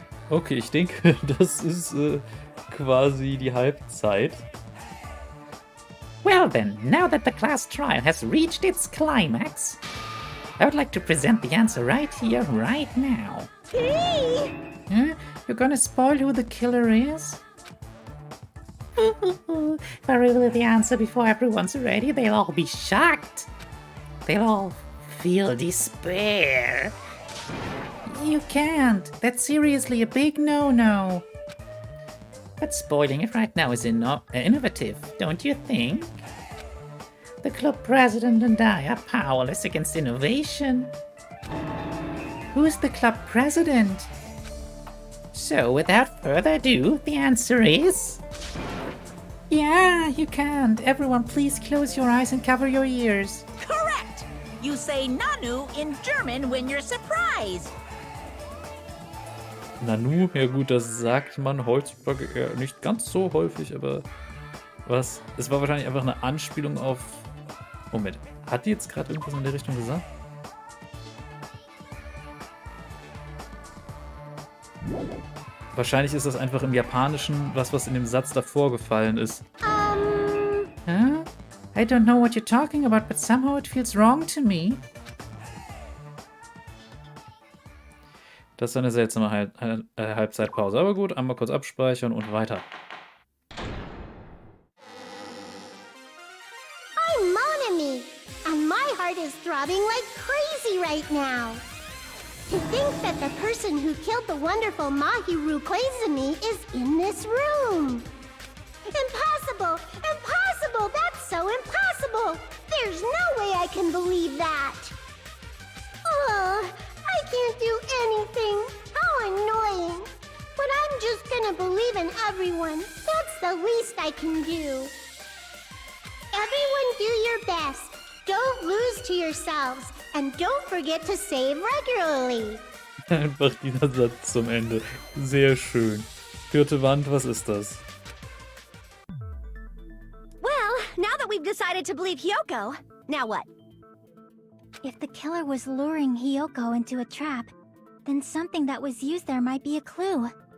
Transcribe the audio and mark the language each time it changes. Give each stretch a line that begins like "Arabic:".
German: Okay, ich denke, das ist quasi die Halbzeit.
English: Well then, now that the class trial has reached its climax, I would like to present the answer right here, right now. Hey! Huh? You're gonna spoil who the killer is? If I reveal the answer before everyone's ready, they'll all be shocked. They'll all feel despair. You can't. That's seriously a big no-no. But spoiling it right now is innovative, don't you think? The club president and I are powerless against innovation. Who is the club president? So, without further ado, the answer is... Yeah, you can't. Everyone, please close your eyes and cover your ears. Correct! You say Nanu in German when you're surprised.
German: Nanu, ja gut, das sagt man heutzutage eher nicht ganz so häufig, aber was? Es war wahrscheinlich einfach eine Anspielung auf... Moment, hat die jetzt gerade irgendwas in der Richtung gesagt? Wahrscheinlich ist das einfach im Japanischen was in dem Satz davor gefallen ist.
English: Huh? I don't know what you're talking about, but somehow it feels wrong to me.
German: Das ist eine seltsame Halbzeitpause. Aber gut, einmal kurz abspeichern und weiter.
English: I'm Monami, and my heart is throbbing like crazy right now. To think that the person who killed the wonderful Mahiru Koizumi is in this room. Impossible! Impossible! That's so impossible! There's no way I can believe that! Oh, I can't do anything. How annoying. But I'm just gonna believe in everyone. That's the least I can do. Everyone do your best. Don't lose to yourselves. And don't forget to save regularly.
German: Einfach dieser Satz zum Ende. Sehr schön. Vierte Wand, was ist das?
English: Well, now that we've decided to believe Hyoko, now what? If the killer was luring Hyoko into a trap, then something that was used there might be a clue.